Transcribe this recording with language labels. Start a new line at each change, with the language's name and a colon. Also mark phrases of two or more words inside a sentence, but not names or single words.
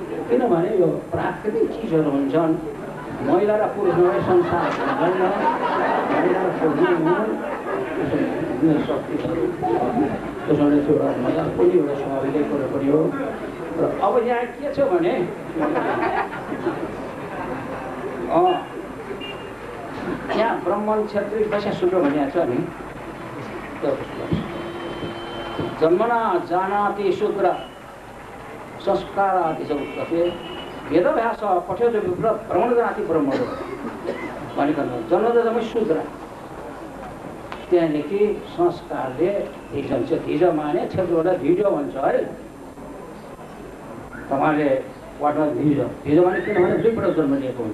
Nepali: किनभने यो प्राकृतिक चिजहरू हुन्छन्, महिला र पुरुषलाई संसार हुँदैन, महिला र पुरुष शक्तिहरू त्यसोले चाहिँ एउटा मजाक पनि एउटा स्वाभाविकै कुरो पनि हो। र अब यहाँ के छ भने यहाँ ब्राह्मण क्षेत्रीय वैश्य शूद्र भनिएको छ नि,
Sanskrit: जन्मना जानाति शूद्र संस्काराति च उच्यते वेदव्यास पठ्यते विप्र
Nepali: ब्राह्मण जाति ब्राह्मण भनिकन जन्मदा जम्मै शूद्र, त्यहाँदेखि संस्कारले धिजन्छ। धिज माने क्षेत्रबाट धिज भन्छ है, तपाईँले वाटमा धिज धिज माने किनभने दुईपल्ट जन्म लिएको हुन्छ।